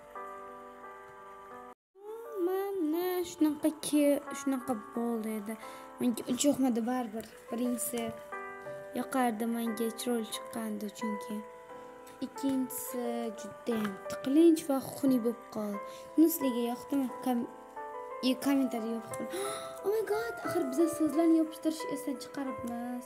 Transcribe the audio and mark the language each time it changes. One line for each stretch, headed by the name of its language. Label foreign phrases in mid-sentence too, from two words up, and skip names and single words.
Uzbek: Mana shunaqa bo'ldi edi. Menga uncha yoqmadi baribir. Birinchisi yoqardi, menga chiroyli chiqqandi chunki. Ikkinchisi juda ham tiqilinch va xunuk bo'lib qoldi. Sizlarga yoqdimi? Kommentariy yozing.
English: Oh my god,
Uzbek: axir biz so'zlarni yopishtirish esdan chiqaribmiz.